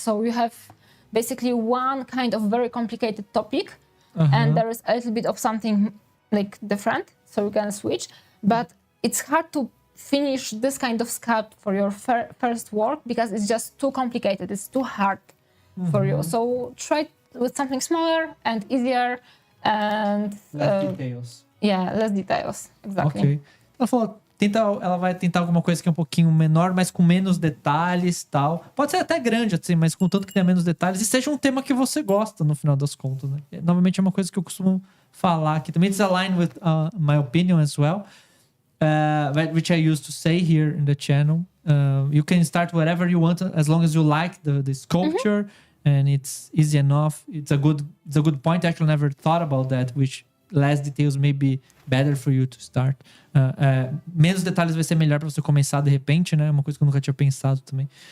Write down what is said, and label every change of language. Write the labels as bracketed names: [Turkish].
[English] So you have basically one kind of very complicated topic, and there is a little bit of something like different, so you can switch, but it's hard to finish this kind of sculpt for your first work because it's just too complicated, it's too hard for you. So try with something smaller and easier and less details. Yeah, less details, exactly. Ok. [Portuguese] Ela vai tentar alguma coisa que é um pouquinho menor, mas com menos detalhes e tal. Pode ser até grande, assim, mas contanto que tenha menos detalhes e seja um tema que você gosta, no final das contas, né? Novamente, é uma coisa que eu costumo falar aqui. [English] Também it's aligned with my opinion as well, which I used to say here in the channel. You can start whatever you want as long as you like the sculpture, and it's easy enough. It's a good point. I actually never thought about that, which less details may be better for you to start. [Portuguese] Menos detalhes vai ser melhor para você começar de repente, né? Uma coisa que eu nunca tinha pensado também.